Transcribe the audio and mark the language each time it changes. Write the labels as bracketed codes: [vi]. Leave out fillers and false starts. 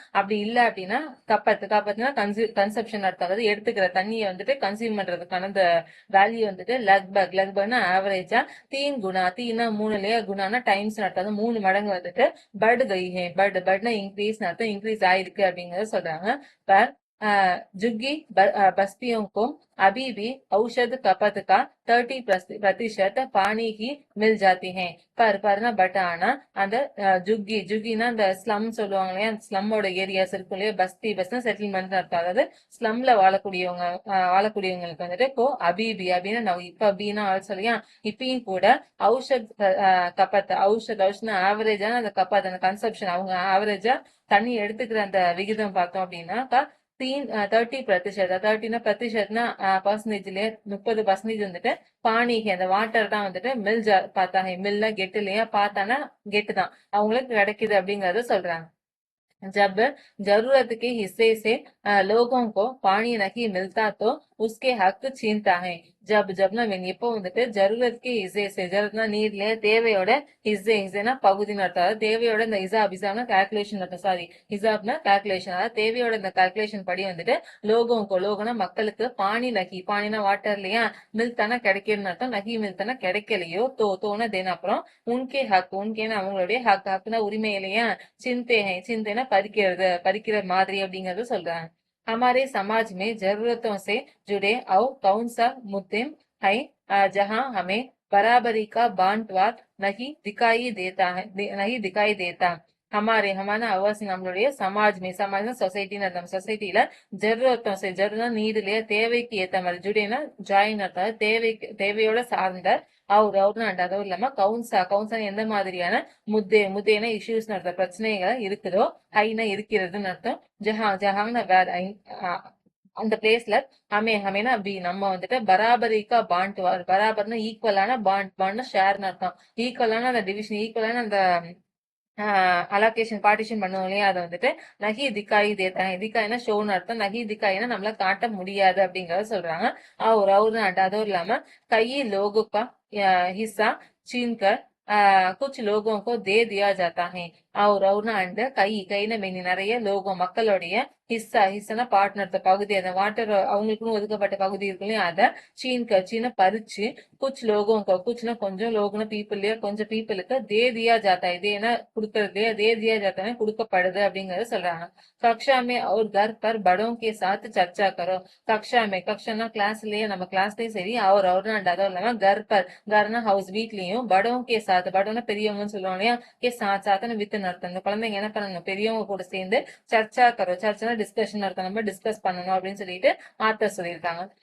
[ta] அப்படி இல்ல அப்படின்னா கப்பத்துனா கன்சப்ஷன் அர்த்தம், அதாவது எடுத்துக்கிற தண்ணியை வந்துட்டு கன்சியூம் பண்றதுக்கான அந்த வேல்யூ வந்துட்டு லக்பக்னா ஆவரேஜா, தீன் குணா, தீனா 3 இல்லையா, குணானா டைம்ஸ் அர்த்தம், 3 மடங்கு வந்துட்டு but guy hey, Patna increase அர்த்தம், இன்க்ரீஸ் ஆயிருக்கு அப்படிங்கறத சொல்றாங்க. [hi] பர் झुग्गी बस्तियों को अभी भी औषध खपत का 30% पानी ही मिल जाती है. [ta] பர்னா பட் ஆனா அந்த ஜுக்கினா அந்த ஸ்லம் சொல்லுவாங்க இல்லையா, அந்த ஸ்லம்மோட ஏரியாஸ் இருக்கும் இல்லையா, பஸ்னா செட்டில்மெண்ட் அர்த்தம், அதாவது ஸ்லம்ல வாழக்கூடியவங்களுக்கு வந்துட்டு இப்போ அபிபி அப்படின்னா நம்ம இப்ப அப்படின்னா சொல்லியா, இப்பயும் கூட ஔஷத் ஔஷத்னா ஆவரேஜான அந்த கப்பாத் அந்த கன்சப்ஷன், அவங்க ஆவரேஜா தண்ணி எடுத்துக்கிற அந்த விகிதம் பார்த்தோம் அப்படின்னா 30%, 30%னா பர்சன்டேஜ்ல 30% வந்துட்டு பானிக்கு அந்த வாட்டர் தான் வந்துட்டு மில் பார்த்தாங்க, மில்ல கெட்டு இல்லையா, பார்த்தானா கெட்டு தான் அவங்களுக்கு கிடைக்குது அப்படிங்கறத சொல்றாங்க. [hi] जब जरूरत के हिस्से से लोगों को पानी नहीं मिलता तो उसके हक छीनता है. [ta] ஜப்னா எப்போ வந்துட்டு ஜருரத்கே இசே ஜருரத்னா நீர்ல தேவையோட இசேனா பகுதின்னு அர்த்தம், அதாவது தேவையோட இந்த இசாப்னா கால்குலேஷன் அர்த்தம், சாரி இசாப்னா கால்குலேஷன், அதாவது தேவையோட இந்த கால்குலேஷன் படி வந்துட்டு லோகோனா மக்களுக்கு பானினா வாட்டர் இல்லையா, மில்தானா கிடைக்கணும்னு அர்த்தம், நகி மில்தானா கிடைக்கலையோ, தோனா தேனா அப்புறம் உன்கே உன்கேனா அவங்களுடைய ஹக்னா உரிமை இல்லையா, சிந்தேனா பறிக்கிற மாதிரி அப்படிங்கறத சொல்றாங்க. [hi] हमारे समाज में जरूरतों से जुड़े और कौन सा मुद्दे है जहां हमें बराबरी का बांटवार नहीं दिखाई देता. हमारा आवास [ta] நம்மளுடைய சமாஜ்னா சொசைட்டின்னு அர்த்தம், சொசைட்டில ஜருரத்தோம் நீடு இல்லையா, தேவைக்கு ஏத்த மாதிரி, ஜுடேனா ஜாயின் அர்த்தம், தேவையோட சார்ந்த அவர்னா அதுவும் இல்லாம கவுன்சா எந்த மாதிரியான முத்தேனா இஷ்யூஸ் அர்த்தம், பிரச்சனைகள் இருக்குதோ, ஹைனா இருக்கிறதுன்னு அர்த்தம், ஜஹாங்னா வேற, அந்த பிளேஸ்ல ஹமேனா பி நம்ம வந்துட்டு பராபரிக்கா பராபர்னா ஈக்குவலான பாண்ட்னா ஷேர்னு அர்த்தம், ஈக்குவலான அந்த டிவிஷன், ஈக்குவலான அந்த அலோகேஷன் பார்ட்டிஷன் பண்ணுவோம் இல்லையா, அதை வந்துட்டு நகி திக்காயி தேத்தாங்க, திக்காயினா ஷோன்னு அர்த்தம், நகி திக்காயினா நம்மள காட்ட முடியாது அப்படிங்கறத சொல்றாங்க. அவரு அதுவும் இல்லாம கையி லோகுக்கா [hi] हिस्सा छीनकर कुछ लोगों को दे दिया जाता है. [ta] அவர்னா அண்ட் கைனா மெனி நிறைய, லோகம் மக்களுடைய, ஹிஸ்ஸானா பார்ட்னர் பகுதி, அந்த வாட்டர் அவங்களுக்குன்னு ஒதுக்கப்பட்ட பகுதி இருக்கு இல்லையா, அதை சீன பறிச்சு குச்னா கொஞ்சம், லோகம்னா பீப்புள் இல்லையா, கொஞ்சம் பீப்புளுக்கு தே தியா ஜாத்தா, இதேனா கொடுக்கறது, தே தியா ஜாத்தானே கொடுக்கப்படுது அப்படிங்கறத சொல்றாங்க. கக்ஷா மே [hi] और घर पर बड़ों के साथ चर्चा करो. [ta] கக்ஷானா கிளாஸ்லயே, நம்ம கிளாஸ்லயும் சரி, அவர்னா அண்ட் அதுவும் இல்லாம கர்னா ஹவுஸ் வீட்லயும், படோனா பெரியவங்கன்னு சொல்லுவாங்க இல்லையா, சாத்தான வித் அர்த்தம், இந்த குழந்தைங்க என்ன பண்ணணும், பெரியவங்க கூட சேர்ந்து சர்ச்சா டிஸ்கஷன் அர்த்தம், நம்ம டிஸ்கஸ் பண்ணணும் அப்படின்னு சொல்லிட்டு ஆத்தர் சொல்லியிருக்காங்க.